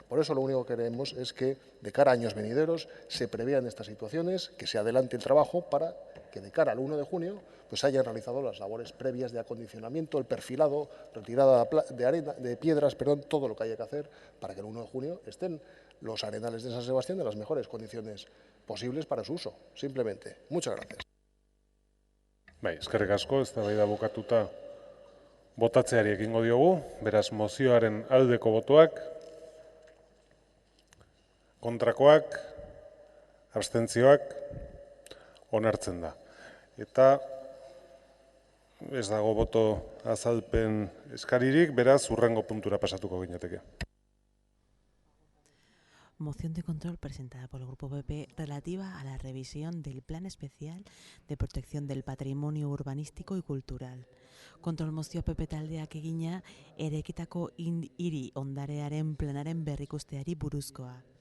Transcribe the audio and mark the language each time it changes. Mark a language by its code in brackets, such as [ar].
[es] Por eso lo único que queremos es que de cara a años venideros se prevean estas situaciones, que se adelante el trabajo para que de cara al 1 de junio pues hayan realizado las labores previas de acondicionamiento, el perfilado, retirada de piedras, todo lo que haya que hacer para que el 1 de junio estén los arenales de San Sebastián en las mejores condiciones posibles para su uso, simplemente. Muchas gracias. [eu] Bai, eskerrik asko, eztabaida bukatuta botatzeari ekingo diogu, beraz mozioaren aldeko botoak, kontrakoak, abstentzioak, onartzen da. Eta ez dago boto azalpen eskaririk, beraz hurrengo puntura pasatuko ginateke. [es] Moción de control presentada por el Grupo PP relativa a la revisión del Plan Especial de Protección del Patrimonio Urbanístico y Cultural. [eu] Kontrol mozio PP taldeak egina eraikitako hiri ondarearen planaren berrikusteari buruzkoa.